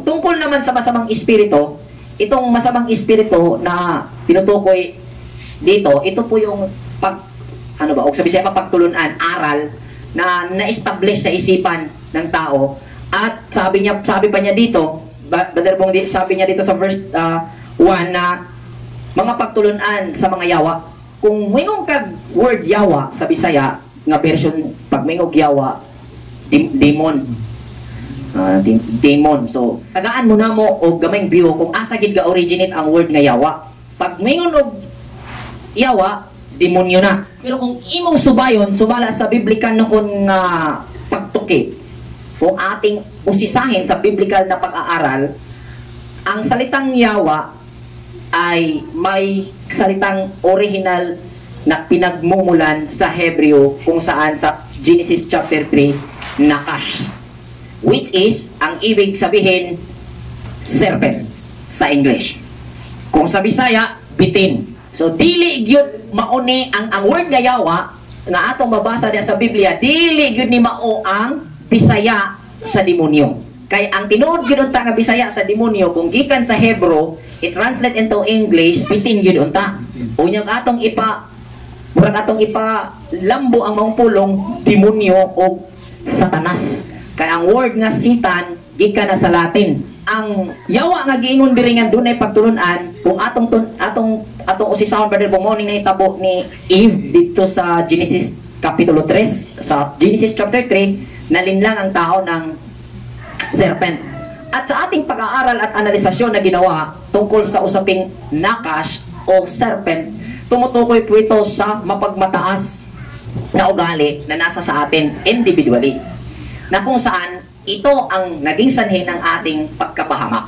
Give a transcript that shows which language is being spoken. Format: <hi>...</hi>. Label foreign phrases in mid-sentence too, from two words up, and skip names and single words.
<tl>Tungkol naman sa masamang espiritu, itong masamang espiritu na tinutukoy dito, ito po yung o sabi siya pagtulunan, aral na na-establish sa isipan ng tao. At sabi pa niya dito, Brother Bong, sabi niya dito sa verse 1 na</tl> <ceb>mga pagtulunan sa mga yawa. Kung mingong kag word yawa sa Bisaya, nga version, pag mingog yawa, demon. Demon. So, tagaan mo na mo o gamayng view kung asa gid ga originate ang word nga yawa. Pag mingon og yawa, demonyo na. Pero kung imong subayon, subala sa biblical noon nga pagtuki,</ceb> <tl>kung ating usisahin sa biblical na pag-aaral, ang salitang yawa ay may salitang original na pinagmumulan sa Hebreo kung saan sa Genesis chapter 3, nakash,</tl> <en>which is,</en> <tl>ang ibig sabihin, serpent sa English.</tl> <ceb>Kung sa Bisaya, bitin. So, dili gyud mauni ang word nga yawa nga atong mabasa diya sa Biblia, dili gyud ni mao ang Bisaya sa demonyo. Kay ang tinuod gyud unta nga Bisaya sa demonyo, kung gikan sa Hebrew, i-translate</ceb> <en>into English,</en> <ceb>bitin gyud unta. Unyang atong lambo ang maong pulong demonyo o satanas. Kay ang word nga Satan gikan na sa Latin. Ang yawa nga giingon diri nga dunay pagtulunan, kung atong usisahon brother morning na hitabo ni Eve dito sa Genesis kapitulo 3, sa Genesis chapter 3,</ceb> <tl>nalinlang ang tao ng serpent. At sa ating pag-aaral at analisasyon na ginawa tungkol sa usaping nakash o serpent, tumutukoy po ito sa mapagmataas na ugali na nasa sa atin individually, na kung saan ito ang naging sanhi ng ating pagkapahamak.</tl>